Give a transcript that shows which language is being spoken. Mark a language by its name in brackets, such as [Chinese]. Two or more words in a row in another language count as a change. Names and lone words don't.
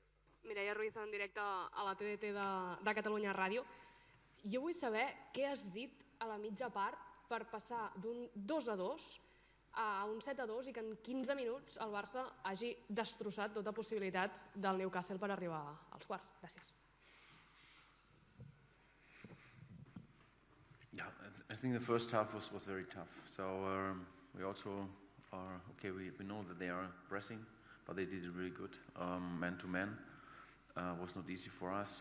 [Catalan] Mireia Ruiz, en directe a la TDT de Catalunya Ràdio. Jo vull saber què has dit a la mitja part per passar d'un 2-2 a un 7-2 i que en 15 minuts el Barça hagi destrossat tota possibilitat del Newcastle per arribar als quarts. Gràcies. [English] Yeah, I think the first half was very tough. So we also are okay. We know that they are pressing, but they did it really good. Man to man was not easy for us.